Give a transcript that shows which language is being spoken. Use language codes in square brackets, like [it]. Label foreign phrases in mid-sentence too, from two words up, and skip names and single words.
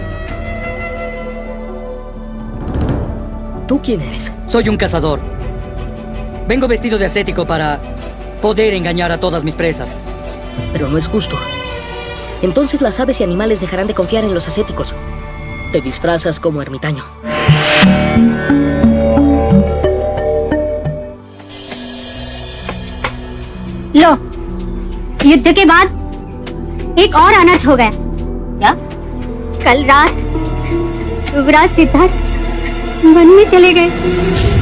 [es] ¿Tú quién eres? Soy un cazador. Vengo vestido de ascético para poder engañar a todas mis presas. Pero no es justo. Entonces las aves y animales dejarán de confiar en los ascéticos. Te disfrazas como ermitaño. [hi] लो, युद्ध के बाद एक और अनर्थ हो गया। क्या? कल रात युवराज सिद्धार्थ वन में चले गए।